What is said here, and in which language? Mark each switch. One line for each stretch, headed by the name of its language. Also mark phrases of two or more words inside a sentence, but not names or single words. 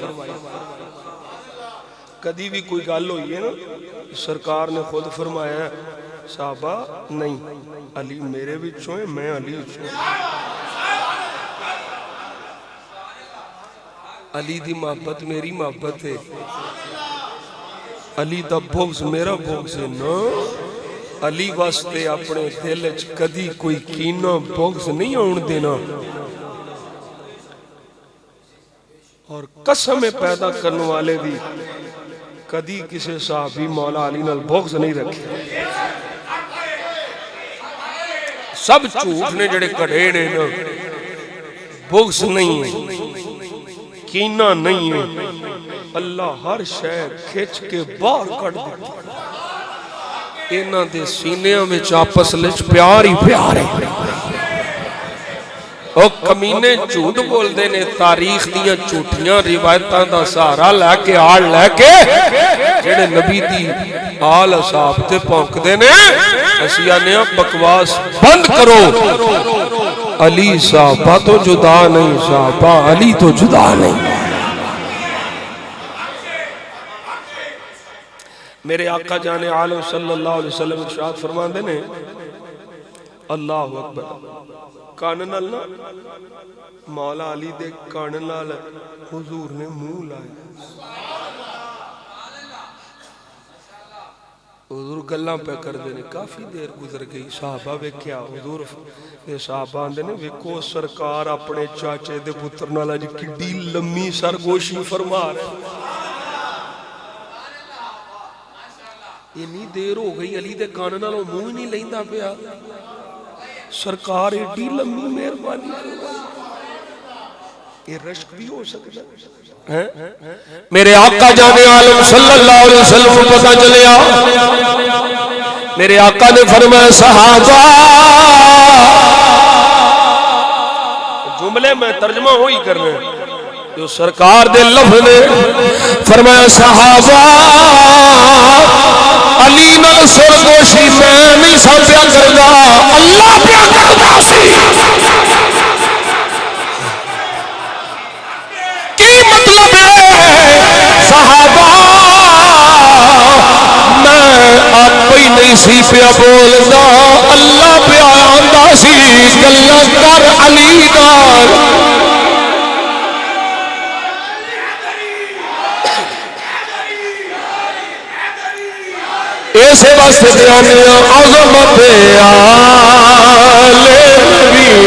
Punjabi: کدی بھی کوئی گل ہوئی ہے نا سرکار نے خود فرمایا ہے صحابہ نہیں علی میرے وچوں ہے میں علی وچوں علی دی محبت میری محبت ہے علی دا بغض میرا بغض ہے نا علی واسطے اپنے دل وچ کدی کوئی کینہ بغض نہیں آن دینا اور قسم پیدا کرنے والے بھی کدی کسی صحابی مولا علی نال بغض نہیں رکھے سب جھوٹ نے جڑے کڑے نے نا بغض نہیں ہے کینہ نہیں ہے اللہ ہر شے کھچ کے باہر کٹ دیتا انہاں دے سینیاں وچ آپس وچ پیار ہی پیار ہے او کمینے جھوٹ بول دے نے تاریخ دیاں جھوٹیاں روایتاں دا سہارا لے کے آڑ لے کے جڑے نبی دی آل اصحاب تے پونک دے نے اسی آنے بکواس بند کرو علی صحابہ تو جدا نہیں صحابہ علی تو جدا نہیں میرے آقا جان عالم
Arabic: صلی اللہ علیہ وسلم
Punjabi: ارشاد فرمان دینے اللہ اکبر کاننال نا مولا علی دے کاننال حضور نے منہ لائے حضور گلاں پہ کر دینے کافی دیر گزر گئی صحابہ بے کیا حضور صحابہ آندے نے ویکو سرکار اپنے چاچے دے پتر نالا جی کڈی لمبی سرگوشی فرما رہے اتنی دیر ہو گئی علی دے کان نالوں منہ نہیں لیندا پیا سرکار ایڈی لمبی مہربانی یہ رشک بھی ہو سکتا ہے میرے آقا جان عالم
Arabic: صلی اللہ علیہ وسلم
Punjabi: کو پتہ چلیا میرے آقا نے فرمایا صحابہ جملے میں ترجمہ ہوئی کرنے جو سرکار دے لفظ نے فرمایا صحابہ علی نال سرگوشی میں نہیں سمجھا کردا اللہ پیا کردا سی کی مطلب ہے صحابہ میں آپ ہی نہیں سی پیا بولدا اللہ پیا آندا سی گلاں کر علی نال ایسے واسطے بیانیاں عظمت آل نبی